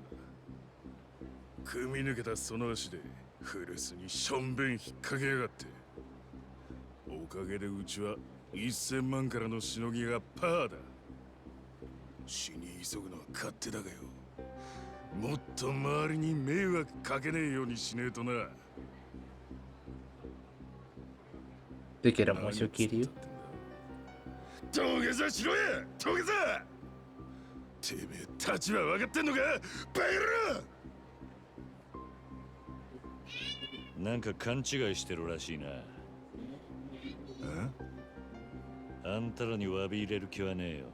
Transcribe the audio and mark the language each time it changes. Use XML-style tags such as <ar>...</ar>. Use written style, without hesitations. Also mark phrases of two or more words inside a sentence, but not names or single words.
<ja>組み抜けたその足で古巣にしょんべん引っ掛けやがって。おかげでうちは1000万からのしのぎがパーだ。死に急ぐのは勝手だがよ、もっと周りに迷惑かけねえようにしねえとな。</ja> <es>Te quiero mucho, Kiryu.</es> <ja>土下座しろや土下座てめえ立場分かってんのかバカ野郎なんか勘違いしてるらしいな。あんたらに詫び入れる気はねえよ。</ja>